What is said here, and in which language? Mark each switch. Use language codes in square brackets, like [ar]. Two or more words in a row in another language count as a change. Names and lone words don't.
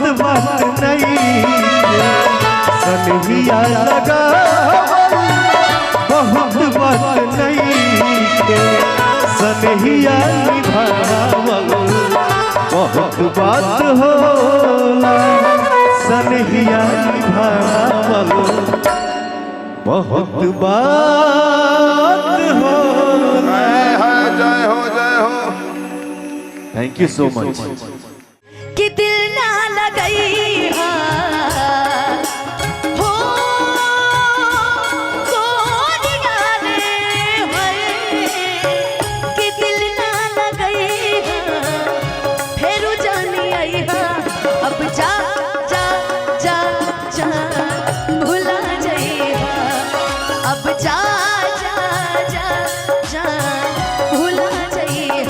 [bho] बात नहीं सनहिया लगावल बहुत बात नहीं सनहिया निभावल बहुत बात होला सनहिया निभावल बहुत बात होला जय हो जय हो [en] thank you so much [bho] कि दिल ना लगई हो गोरिया रे होए कि दिल ना लगई फेरू जानी आई अब जा जा जा जा भुला जाई अब जा जा जा जा भुला जाई